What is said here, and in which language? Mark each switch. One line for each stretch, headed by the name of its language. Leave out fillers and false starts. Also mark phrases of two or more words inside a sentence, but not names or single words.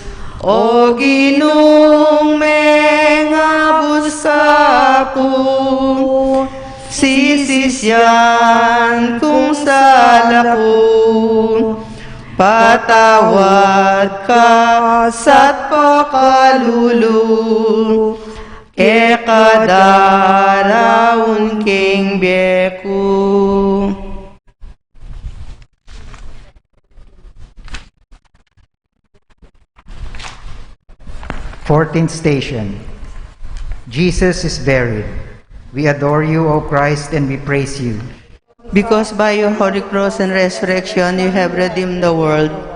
Pampanga: O Ginong mengabus ako, sisisyan kung salaku, patawad ka sa't pakalulu, ke kadaraun king beku.
English: 14th station. Jesus is buried. We adore you, O Christ, and we praise you. Because by your holy cross and resurrection you have redeemed the world.